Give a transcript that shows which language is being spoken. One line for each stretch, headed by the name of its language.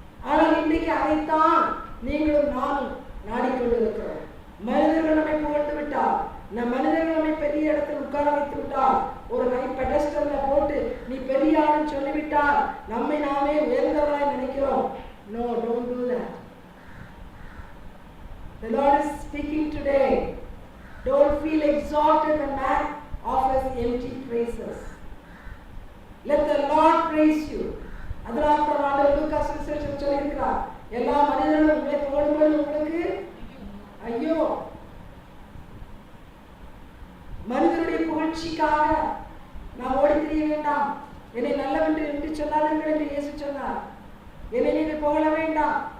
Tamil: ஆனால் இன்றைக்கு அதைத்தான் நீங்களும் நானும் நாடிக்கொண்டிருக்கிறோம். மனிதர்கள் நம்மை புகழ்ந்து விட்டால், மனிதர்கள் நம்மை பெரிய இடத்தில் உட்கார வைத்து விட்டால், ஒரு ஹை பெடஸ்டல்ல போட்டு நீ பெரிய ஆளுன்னு சொல்லிவிட்டால் நம்மை நாமே உயர்ந்தவராய் நினைக்கிறோம்.
English: No, don't do that. The Lord is speaking today. Don't feel exalted when man offers empty praises. Let the Lord praise you.
Tamil: அதனால் தான் ஆண்டவர் லூக்கா சுவிசேஷம் சொல்லியிருக்கிறார், எல்லா மனிதர்களும் உங்களை புகழும்போது உங்களுக்கு ஐயோ. மனிதனுடைய புகழ்ச்சிக்காக நாம் ஓடி தெரிய வேண்டாம். என்னை நல்லவென்று என்று சொன்னார்கள் என்று இயேசு சொன்னார். என்னை நீங்கள் புகழ வேண்டாம்.